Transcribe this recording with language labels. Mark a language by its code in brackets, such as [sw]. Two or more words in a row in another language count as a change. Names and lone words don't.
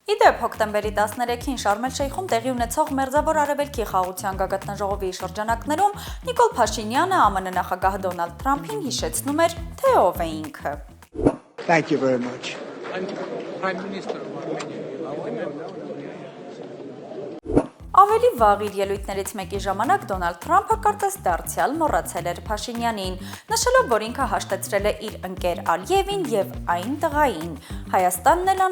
[hy] Իդեպ հոկտեմբերի 13-ին Շարմ էլ-Շեյխում տեղի ունեցող Մերձավոր Արևելքի խաղաղության գագաթնաժողովի շրջանակներում Նիկոլ Փաշինյանը ԱՄՆ նախագահ Դոնալդ Թրամփին հիշեցնում էր, թե ով է ինքը։ [en] Thank you very much. [hy] Ավելի վաղ իր ելույթներից մեկի ժամանակ Դոնալդ Թրամփը կարծես դարձյալ մոռացել էր Փաշինյանին, նշելով, որ ինքը հաշտեցրել է իր ընկեր Ալիևին եւ այն տղային։ Հայաստանն էլ